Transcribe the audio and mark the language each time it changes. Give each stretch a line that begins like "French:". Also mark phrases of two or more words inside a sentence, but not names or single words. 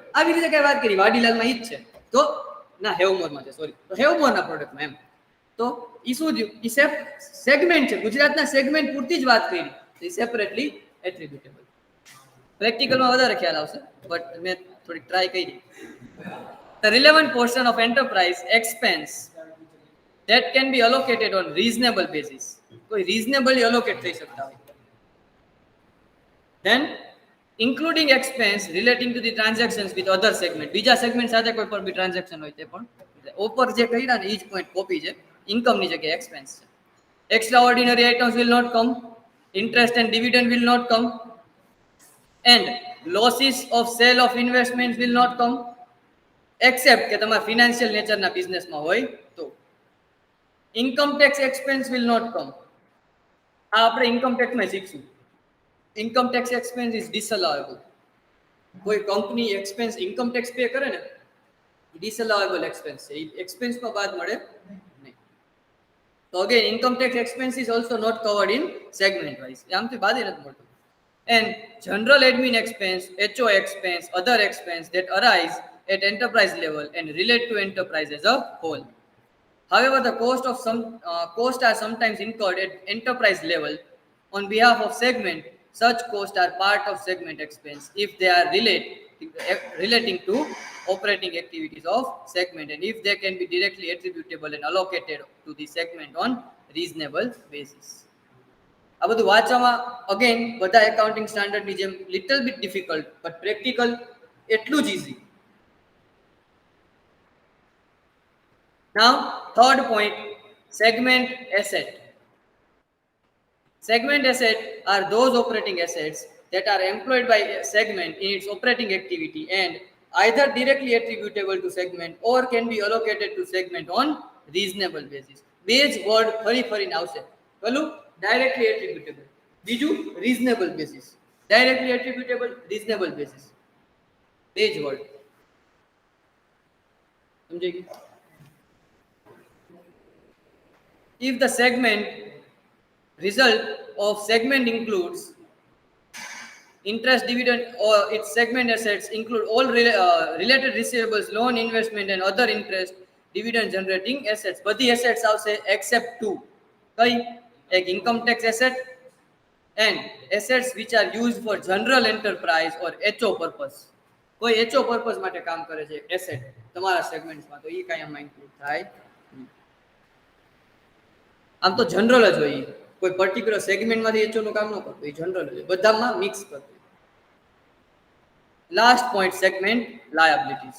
Gujarati: આવી રીતે કઈ વાત કરી વાડીલાલમાં ઈ જ છે તો ના હેવમોરમાં છે સોરી તો હેવમોરના પ્રોડક્ટમાં એમ તો ઈ શું થયું ઈ સેગમેન્ટ છે ગુજરાતના સેગમેન્ટ પૂરતી જ વાત કરી તો ઈ
English: separately attributable
Gujarati: પ્રેક્ટિકલમાં વધારે ખ્યાલ આવશે બટ મેં થોડી ટ્રાય કરી
English: the relevant portion of enterprise expense that can be allocated on reasonable basis
Gujarati: કોઈ
English: reasonably allocate
Gujarati: થઈ શકતા હોય
English: then including expense relating to the transactions with other segment
Gujarati: બીજા સેગમેન્ટ સાથે કોઈ પણ બી ટ્રાન્ઝેક્શન હોય તે પણ ઉપર જે કહ્યા ને ઈ જ
English: point copy
Gujarati: છે ઇન્કમ ની જગ્યાએ એક્સપેન્સ છે
English: extraordinary items will not come interest and dividend will not come and losses of sale of investments will not come except કે
Gujarati: તમારા
English: financial nature
Gujarati: બિઝનેસમાં હોય તો
English: income tax expense will not come
Gujarati: આ આપણે
English: income tax
Gujarati: શીખશું ઇન્કમ
English: tax expense is disallowable
Gujarati: કોઈ
English: company expense income tax pay
Gujarati: કરે ને
English: disallowable expense
Gujarati: છે એક્સપેન્સમાં બાદ મળે નહીં તો
English: again income tax expense is also not covered in segment wise
Gujarati: આમથી બાદ નથી મળતું
English: and general admin expense HO expense other expense that arise at enterprise level and relate to enterprise as a whole. However, the costs are sometimes incurred at enterprise level on behalf of segment. Such costs are part of segment expense if they are relating to operating activities of segment and if they can be directly attributable and allocated to the segment on reasonable basis.
Gujarati: આ બધું વાંચવામાં અગેન બધા
English: accounting standard
Gujarati: જેમ
English: little bit difficult but practical
Gujarati: એટલું જ ઇઝી.
English: Now, third point, segment asset. Segment asset are those operating assets that are employed by a segment in its operating activity and either directly attributable to segment or can be allocated to segment on reasonable basis. Base word
Gujarati: ફરી આવશે. પેલું
English: directly attributable. બીજું reasonable basis. Directly attributable, reasonable basis. Base word.
Gujarati: સમજાઈ ગયું?
English: If the segment result of segment includes interest, dividend, or its segment assets include all related receivables, loan, investment, and other interest, dividend generating assets.
Gujarati: બધી assets આવશે
English: except two.
Gujarati: કઈ? એક
English: income tax asset and assets which are used for general enterprise or HO purpose.
Gujarati: કોઈ
English: HO purpose
Gujarati: માટે કામ કરે છે asset તમારા સેગમેન્ટ્સમાં તો એ કાંઈ આમાં ઇન્ક્લુડ થાય. આમ તો જનરલ જ હોય કોઈ પર્ટિક્યુલર સેગમેન્ટમાંથી એચઓનું કામ ન કરતું, એ જનરલ છે, બધામાં મિક્સ કરતું.
English: last point, segment liabilities.